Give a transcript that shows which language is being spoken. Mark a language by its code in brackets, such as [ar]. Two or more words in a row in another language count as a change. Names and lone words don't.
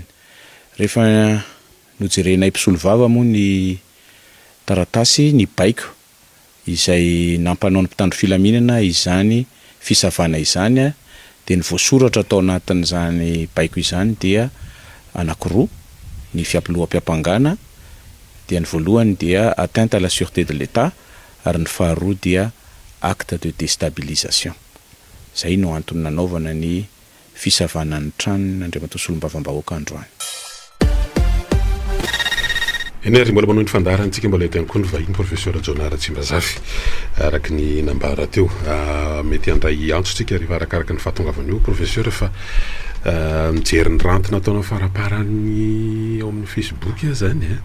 [mg] Rehefa nojerenay mpisolo vava moa ny taratasy ny baiko izay nampanao ny mpitandro filaminana izany fisavana izany dia ny voasoratra atao anatin'izany baiko izany dia anankiroa ny fiampiloham-piampangana dia ny voalohany dia [fr] atteinte à la sûreté de l'État [mg] ary ny faharoa dia [fr] acte de déstabilisation. [mg] Zay no antony nanaovana ny fisavana ny tranony Andriamato solombavam-bahoaka androany. Enery mbola manao ny fandarantsika mbola eto ihany koa ny vahiny professeur Jonara Tsimbazafy araka ny nambara teo mety andray antsotsika rehefa arakaraka ny fahatongavana io professeur fa mijery ny ranty nataonao faraparany ao amin'ny Facebook zany